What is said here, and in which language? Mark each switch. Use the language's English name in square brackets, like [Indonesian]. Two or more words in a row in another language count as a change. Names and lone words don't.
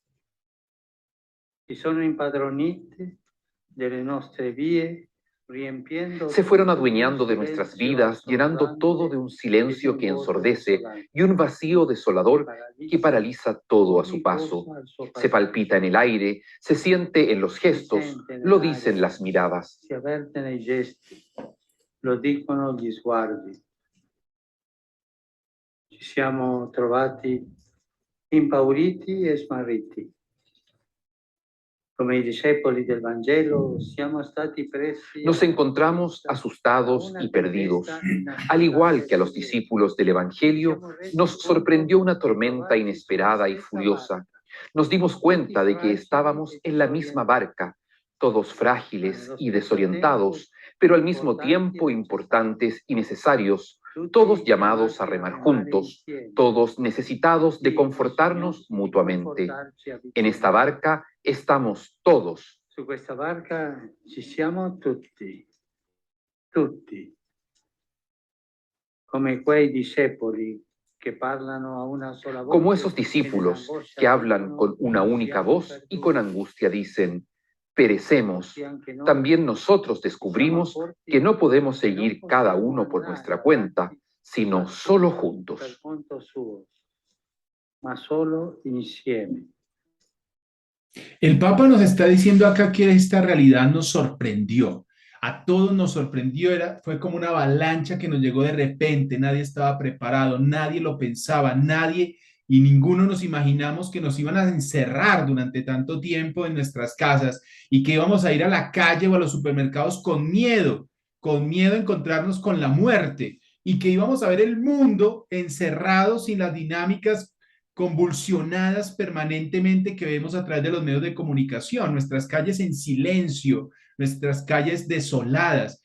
[Spanish] Se fueron adueñando de nuestras vidas, llenando todo de un silencio que ensordece y un vacío desolador que paraliza todo a su paso. Se palpita en el aire, se siente en los gestos, lo dicen las miradas. [Italian] Lo dicono gli sguardi. Ci siamo trovati impauriti e smarriti. Come i discepoli del Vangelo, siamo stati presi. [Spanish] Nos encontramos asustados y perdidos. Al igual que a los discípulos del Evangelio, nos sorprendió una tormenta inesperada y furiosa. Nos dimos cuenta de que estábamos en la misma barca, todos frágiles y desorientados, pero al mismo tiempo importantes y necesarios, todos llamados a remar juntos, todos necesitados de confortarnos mutuamente. En esta barca estamos todos. [Italian] Su questa barca ci siamo tutti, tutti, come quei discepoli que parlano a una sola voce. [Spanish] Como esos discípulos que hablan con una única voz y con angustia dicen: perecemos. También nosotros descubrimos que no podemos seguir cada uno por nuestra cuenta, sino solo juntos. [Italian] Per conto suo, ma solo insieme. [Spanish] El Papa nos está diciendo acá que esta realidad nos sorprendió. A todos nos sorprendió, fue como una avalancha que nos llegó de repente, nadie estaba preparado, nadie lo pensaba, nadie y ninguno nos imaginamos que nos iban a encerrar durante tanto tiempo en nuestras casas y que íbamos a ir a la calle o a los supermercados con miedo a encontrarnos con la muerte y que íbamos a ver el mundo encerrado sin las dinámicas convulsionadas permanentemente que vemos a través de los medios de comunicación, nuestras calles en silencio, nuestras calles desoladas.